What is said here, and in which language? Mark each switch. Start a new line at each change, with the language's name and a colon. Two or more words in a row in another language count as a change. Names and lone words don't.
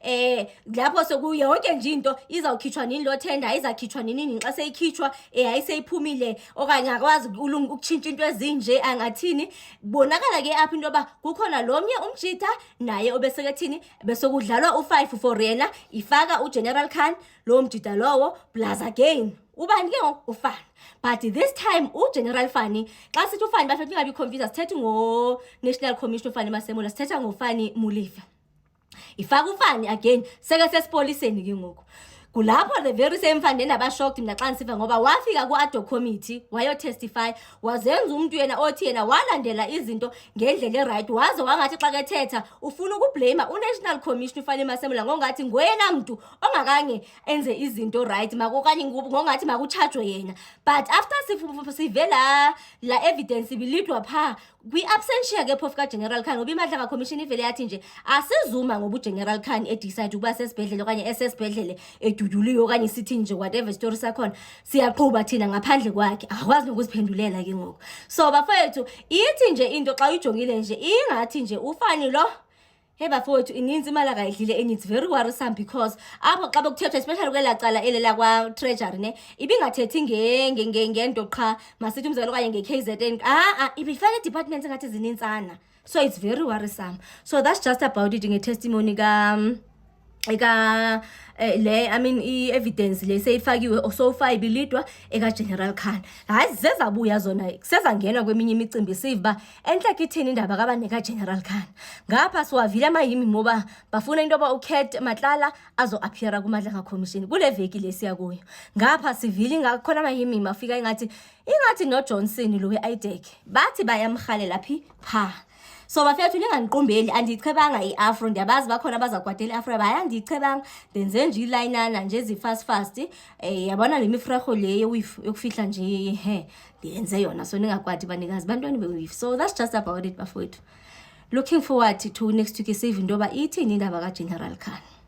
Xhosa: Lapho sekuyo yonke nje into izawukhitshwa nini lo tender, izakhitshwa nini xa seyikhitshwa hayiseyiphumile okanye akwazi ukutshintsha into ezinje angathini. Bonakala ke apha into yoba kukhona lomnye umjita naye obesekethini besokudlalwa u5 for yena, ifaka uGeneral Khan lo mjita lowo
English: plus again
Xhosa: ubani ke ufani.
English: But this time
Xhosa: uGeneral Fani, xa sithi ufani bafethu ningabi confused, sithethe ngo-National Commission ufani Masemola, sithetha ngofani Muliva. Ifaka ufani again seke sesipoliseni ke ngoku. Kulapho
English: the very same
Xhosa: Fani nabashocked mina xa nisiva ngoba wafika ku-ADHOC committee wayotestify, wazenza umuntu yena othi yena walandela izinto ngendlela eright, waze wangathi xa kethetha ufuna ukublame uNational Commission ufani Masemola ngongathi ngoyena mntu ongakange enze izinto right okanye ngongathi makutshajwe yena.
English: But after
Xhosa: sivela la evidence ibilidwa pha kwi-absentia ke phofu kaGeneral Khan, ngoba iMadlanga Commission ivele yathi nje asizuma ngoba uGeneral Khan edecide ukuba sesibhedlele okanye esesibhedlele eduduliwe okanye sithi nje
English: whatever story
Xhosa: sakhona siyaqhuba thina ngaphandle kwakhe, akwazi nokuziphendulela ke ngoku. So bafowethu ithi nje into xa uyijongile nje ingathi nje ufani lo bafowethu ininzi imali akayidlile
English: and it's very worrisome because
Xhosa: apho xa bekuthethwa especially kwela cala elela kwa-treasury ne ibingathethi ngento qha masithi umzekelo okanye nge-KZN ibifaka i-departments engathi zinintsana.
English: So it's very worrisome. So that's just about it
Xhosa: nge-testimony i-evidence le seyifakiwe
English: so far
Xhosa: ibilidwa ekaGeneral Khan. Hayi zezabuya zona sezangena kweminye imicimbi siva enhleke ithini indaba kabanekaGeneral Khan. Ngapha siwavile amayimi moba bafuna into yoba uKat Matlala azo-appeara kuMadlanga Commission kule veki lesiya kuyo. Ngapha sivile ngakhona amayimi mafika ingathi noJohnson lo we-IDEC bathi bayamrhalela pha. So bafethu ningandiqumbeli, andiyichebanga i-afro, ndiyabazi bakhona bazagwadela i-afro, bayandiyichebanga ndenze nje ilayinana nje ezi-fast yabona le mifrarho le yokufihla nje ndiyenze yona, so ningagwadi banikazi bantwana be-weave.
English: So that's just about it bafethu. Looking forward to next week
Xhosa: sive into yoba ithini indaba kaGeneral Khan.